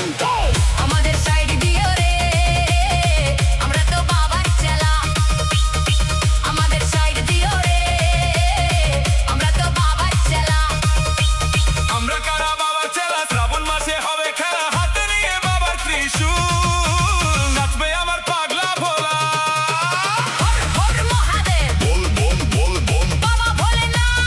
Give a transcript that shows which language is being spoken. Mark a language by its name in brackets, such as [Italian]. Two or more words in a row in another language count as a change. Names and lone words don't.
[Bangla] আমাদের সাইড দিও রে আমরা তো বাবার চেলা আমাদের সাইড দিও রে আমরা তো বাবার চেলা আমরা কারা বাবার চেলা শ্রাবণ মাসে হবে খেলা হাতে নিয়ে বাবার ত্রিশূল নাচবে আমার পাগলা ভোলা হর হর মহাদেব [Hindi] Bol, बम, बोल, बम. [Bangla] বাবা ভোলেনাথ